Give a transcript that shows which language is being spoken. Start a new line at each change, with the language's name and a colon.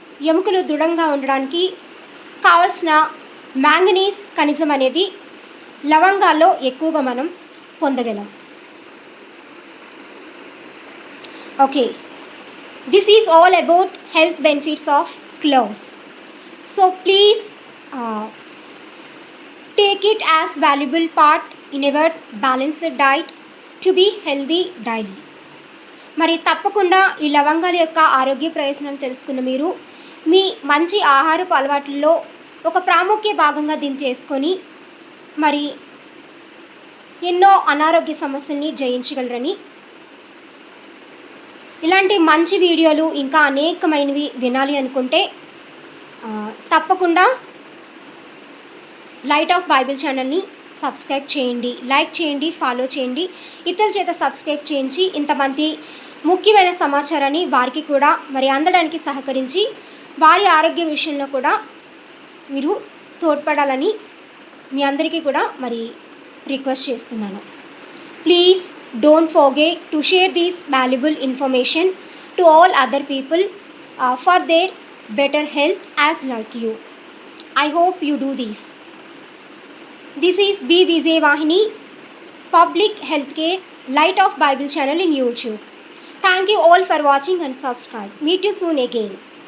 Telugu: ఎముకలు దృఢంగా ఉండడానికి కావలసిన మ్యాంగనీస్ ఖనిజం అనేది లవంగాల్లో ఎక్కువగా మనం పొందగలం.
English: Okay, this is all about health benefits of cloves. So please take it as valuable part in our balanced diet to be healthy daily.
Telugu: మరి తప్పకుండా ఈ లవంగాల యొక్క ఆరోగ్య ప్రయోజనం తెలుసుకున్న మీరు మీ మంచి ఆహారపు అలవాట్లలో ఒక ప్రాముఖ్య భాగంగా దీన్ని చేసుకొని మరి ఎన్నో అనారోగ్య సమస్యల్ని జయించగలరని, ఇలాంటి మంచి వీడియోలు ఇంకా అనేకమైనవి వినాలి అనుకుంటే తప్పకుండా లైట్ ఆఫ్ బైబిల్ ఛానల్ని సబ్స్క్రైబ్ చేయండి, లైక్ చేయండి, ఫాలో చేయండి. ఇతరుల చేత సబ్స్క్రైబ్ చేయించి ఇంతమంది ముఖ్యమైన సమాచారాన్ని వారికి కూడా మరి అందడానికి సహకరించి వారి ఆరోగ్య విషయంలో కూడా మీరు తోడ్పడాలని మీ అందరికీ కూడా మరి రిక్వెస్ట్ చేస్తున్నాను.
English: Please don't forget to share this valuable information to all other people for their better health as like you. I hope you do this. This is B. Vijay Vahini, Public Healthcare Light of Bible channel in YouTube. Thank you all for watching and subscribe. Meet you soon again.